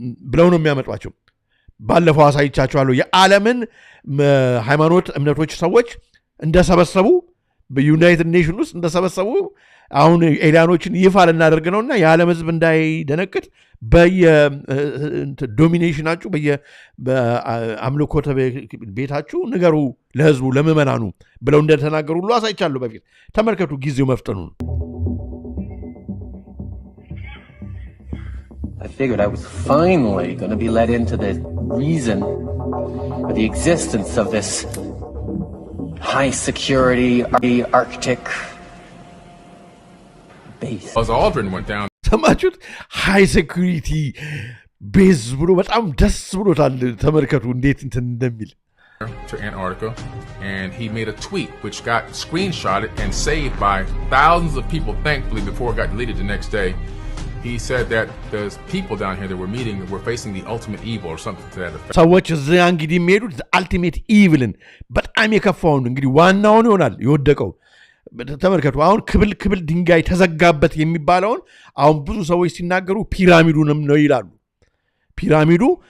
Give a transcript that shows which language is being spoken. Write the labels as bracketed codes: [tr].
[am] ብለው ነው የሚያመጧቸው። ባለፈው አሳይቻችኋለሁ የዓለምን ሃይማኖት እምነቶች ሰዎች እንደሰበሰቡ በዩናይትድ ኔሽን ውስጥ እንደሰበሰቡ አሁን ኤሊያኖችን ይፋ ልናደርግ ነውና የዓለም ሕዝብ እንዳይደነቅጥ በየዶሚኔሽናችሁ በአምልኮተ ቤታችሁ ንገሩ ለሕዝቡ ለምዕመናኑ ብለው እንደተናገሩ ሁሉ አሳይቻለሁ በፊት። ተመልከቱ ጊዜው መፍጠኑ ነው። [en] I figured I was finally going to be let into the reason for the existence of this high security Arctic base. As Aldrin went down. [am] ሰማችሁት? [en] ሃይ ሴኩሪቲ ቤዝ [am] ብሎ በጣም ደስ ብሎታል። ተመልከቱ እንዴት እንትን እንደሚል [en] to Antarctica, and he made a tweet which got screenshotted and saved by thousands of people, thankfully, before it got deleted the next day. He said that there's people down here that were meeting that were facing the ultimate evil or something to that effect. [am] ሰዎች እዚያ እንግዲህ የሚሄዱት [en] አልቲሜት ኢቪልን [am] በጣም የከፋውን እንግዲህ ዋናውን ይሆናል የወደቀው። ተመልከቱ አሁን ክብል ድንጋይ ተዘጋበት የሚባለውን አሁን ብዙ ሰዎች ሲናገሩ ፒራሚዱንም ነው ይላሉ። ፒራሚዱ